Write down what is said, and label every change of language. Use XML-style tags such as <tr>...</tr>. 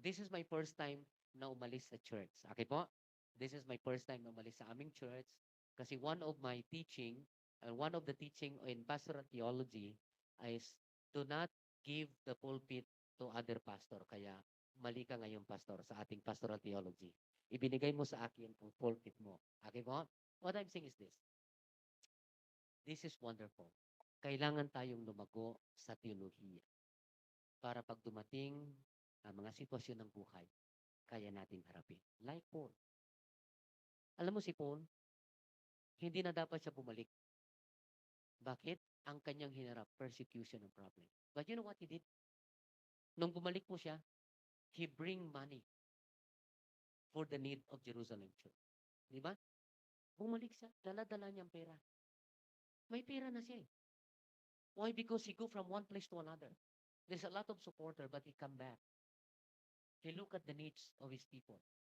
<en>This is my first time</en> <tl>na umalis sa</tl> <en>church. Okay po? This is my first time</en> <tl>na umalis sa aming church kasi</tl> <en>one of my teaching and one of the teaching in pastoral theology is do not give the pulpit to other pastor.</en> <tl>Kaya mali ka ngayon, pastor, sa ating pastoral theology. Ibinigay mo sa akin ang pulpit mo. Okay po?</tl> <en>What I'm saying is this. This is wonderful.</en> <tl>Kailangan tayong lumago sa teolohiya para pag dumating ang mga sitwasyon ng buhay, kaya nating harapin.</tl> <en>Like Paul.</en> <tl>Alam mo si Paul, hindi na dapat siya bumalik. Bakit?</tl> <en>Ang kanyang hinarap, persecution and problem. But you know what he did?</en> <tl>Nung bumalik po siya,</tl> <en>he bring money for the need of Jerusalem church.</en> <tl>Di ba? Bumalik siya, dala-dala niyang pera. May pera na siya eh.</tl> <en>Why? Because he go from one place to another. There's a lot of supporter, but he come back. He look at the needs of his people.</en>